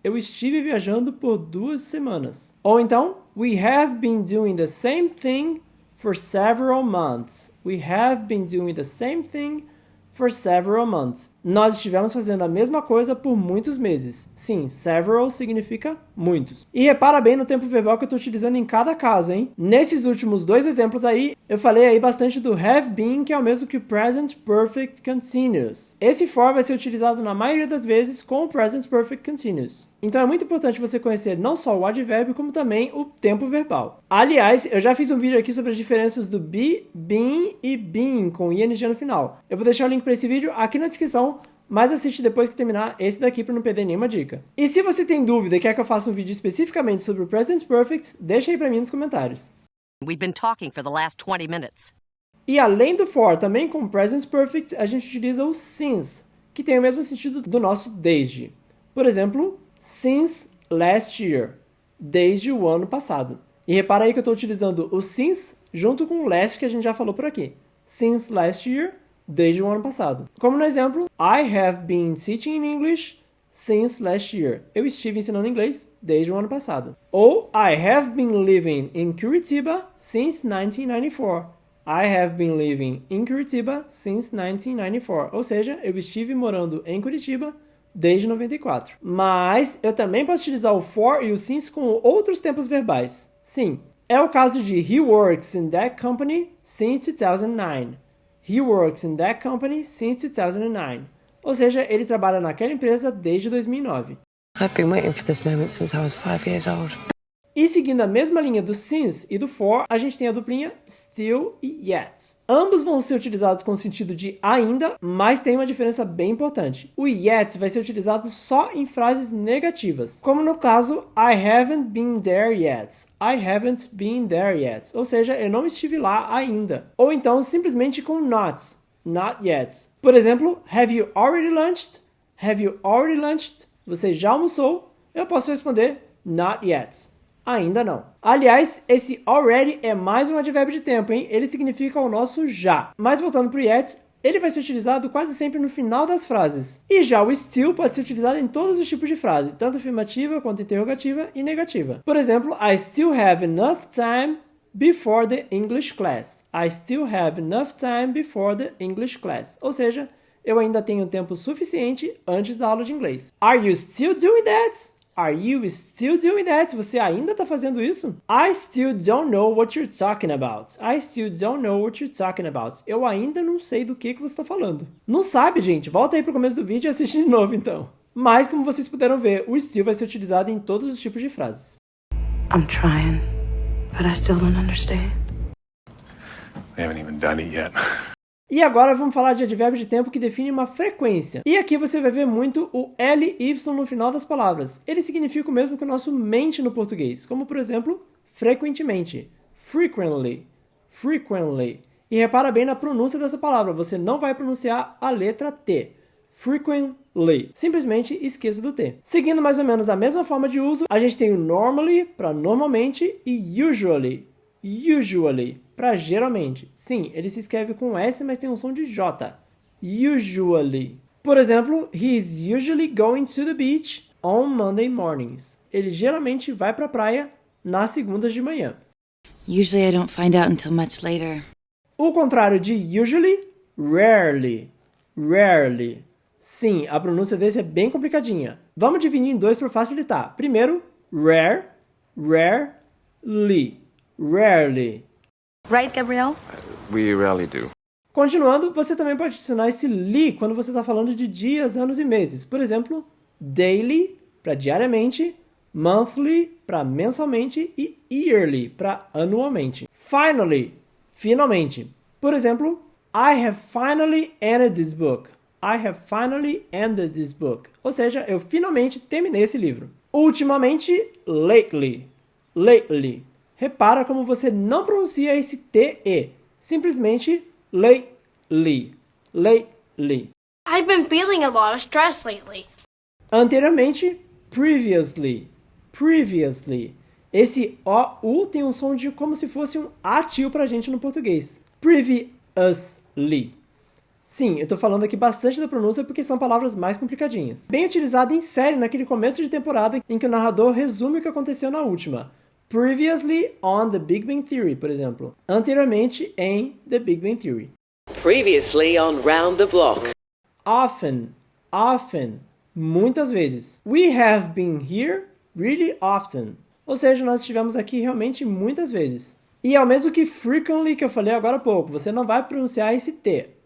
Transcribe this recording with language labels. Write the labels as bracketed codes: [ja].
[pt] Eu estive viajando por 2 semanas. Ou então, [en] we have been doing the same thing for several months. We have been doing the same thing for several months. [pt] Nós estivemos fazendo a mesma coisa por muitos meses. Sim, several significa muitos. E repara bem no tempo verbal que eu estou utilizando em cada caso, hein? Nesses últimos 2 exemplos aí, eu falei aí bastante do have been, que é o mesmo que o present perfect continuous. Esse for vai ser utilizado na maioria das vezes com o present perfect continuous. Então é muito importante você conhecer não só o advérbio, como também o tempo verbal. Aliás, eu já fiz um vídeo aqui sobre as diferenças do be, been e been com ing no final. Eu vou deixar o link para esse vídeo aqui na descrição, mas assiste depois que terminar esse daqui para não perder nenhuma dica. E se você tem dúvida e quer que eu faça um vídeo especificamente sobre o present perfect, deixa aí para mim nos comentários. [en] We've been talking for the last 20 minutes. [pt] E além do for, também com present perfect, a gente utiliza o since, que tem o mesmo sentido do nosso desde. Por exemplo, [en] since last year, [pt] desde o ano passado. E repara aí que eu estou utilizando o since junto com o last que a gente já falou por aqui. [en] Since last year, [pt] desde o ano passado. Como no exemplo, [en] I have been teaching in English since last year. [pt] Eu estive ensinando inglês desde o ano passado. [en] Ou I have been living in Curitiba since 1994. I have been living in Curitiba since 1994. [pt] Ou seja, eu estive morando em Curitiba desde 94. Mas eu também posso utilizar o for e o since com outros tempos verbais. Sim, é o caso de [en] he works in that company since 2009. He works in that company since 2009. [pt] Ou seja, ele trabalha naquela empresa desde 2009. [en] I've been waiting for this moment since I was 5 years old. [pt] E seguindo a mesma linha do since e do for, a gente tem a duplinha still e yet. Ambos vão ser utilizados com o sentido de ainda, mas tem uma diferença bem importante. O yet vai ser utilizado só em frases negativas, como no caso [en] I haven't been there yet. I haven't been there yet. [pt] Ou seja, eu não estive lá ainda. Ou então simplesmente com not yet. Por exemplo, [en] have you already lunched? Have you already lunched? [pt] Você já almoçou? Eu posso responder not yet. Ainda não. Aliás, esse already é mais um advérbio de tempo, hein? Ele significa o nosso já. Mas voltando para o yet, ele vai ser utilizado quase sempre no final das frases. E já o still pode ser utilizado em todos os tipos de frase, tanto afirmativa quanto interrogativa e negativa. Por exemplo, [en] I still have enough time before the English class. I still have enough time before the English class. [pt] Ou seja, eu ainda tenho tempo suficiente antes da aula de inglês. [en] Are you still doing that? Are you still doing that? [pt] Você ainda está fazendo isso? [en] I still don't know what you're talking about. I still don't know what you're talking about. [pt] Eu ainda não sei do que você está falando. Não sabe, gente? Volta aí para o começo do vídeo e assiste de novo, então. Mas, como vocês puderam ver, o still vai ser utilizado em todos os tipos de frases. [en] I'm trying, but I still don't understand. We haven't even done it yet. [pt] E agora vamos falar de advérbio de tempo que define uma frequência. E aqui você vai ver muito o LY no final das palavras. Ele significa o mesmo que o nosso mente no português, como por exemplo, frequentemente, frequently, frequently. E repara bem na pronúncia dessa palavra, você não vai pronunciar a letra T. Frequently. Simplesmente esqueça do T. Seguindo mais ou menos a mesma forma de uso, a gente tem o normally para normalmente e usually. Usually, para geralmente. Sim, ele se escreve com S, mas tem um som de J. [en] Usually. [pt] Por exemplo, [en] he is usually going to the beach on Monday mornings. [pt] Ele geralmente vai para a praia nas segundas de manhã. [en] Usually I don't find out until much later. [pt] O contrário de usually, rarely. Rarely. Sim, a pronúncia desse é bem complicadinha. Vamos dividir em dois para facilitar. Primeiro, rare, rarely, rarely. [en] Right, Gabrielle? We rarely do. [pt] Continuando, você também pode adicionar esse li quando você está falando de dias, anos e meses. Por exemplo, daily, para diariamente, monthly, para mensalmente e yearly, para anualmente. Finally, finalmente. Por exemplo, [en] I have finally ended this book. I have finally ended this book. [pt] Ou seja, eu finalmente terminei esse livro. Ultimamente, lately, lately. Repara como você não pronuncia esse T-E. Simplesmente lately, lately. [en] I've been feeling a lot of stress lately. [pt] Anteriormente, previously, previously. Esse O-U tem um som de como se fosse um A-tio pra gente no português. Previously. Sim, eu tô falando aqui bastante da pronúncia porque são palavras mais complicadinhas. Bem utilizado em série naquele começo de temporada em que o narrador resume o que aconteceu na última. [en] Previously on [pt] The Big Bang Theory, por exemplo. Anteriormente em The Big Bang Theory. [en] Previously on Round the Block. [pt] Often, often, muitas vezes. [en] We have been here really often. [pt] Ou seja, nós estivemos aqui realmente muitas vezes. E é o mesmo que frequently que eu falei agora há pouco. Você não vai pronunciar esse T.